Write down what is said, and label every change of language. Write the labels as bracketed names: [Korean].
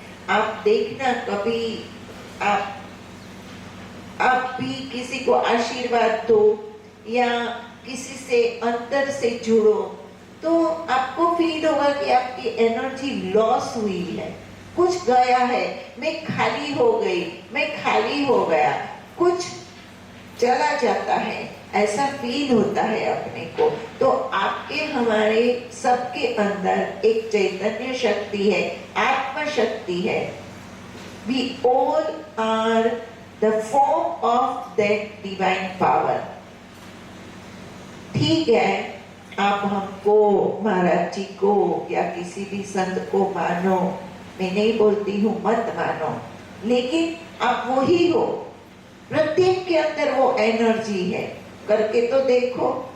[Hindi] आप देखना, कभी आप भी किसी को आशीर्वाद दो या किसी से अंदर से जुड़ो, तो आपको फील होगा कि आपकी एनर्जी लॉस हुई है, कुछ गया है, मैं खाली हो गई, मैं खाली हो गया, कुछ चला जाता है, ऐसा फील होता है अपने को। तो आपके हमारे सबके अंदर एक चैतन्य शक्ति है, आत्मा शक्ति है। [English] We all are the form of that divine power। [Hindi] ठीक है, आप हमको, महाराज जी को या किसी भी संत को मानो, मैं नहीं बोलती हूँ मत मानो, लेकिन आप वही हो। प्रत्येक के अंदर वो एनर्जी है, करके तो देखो।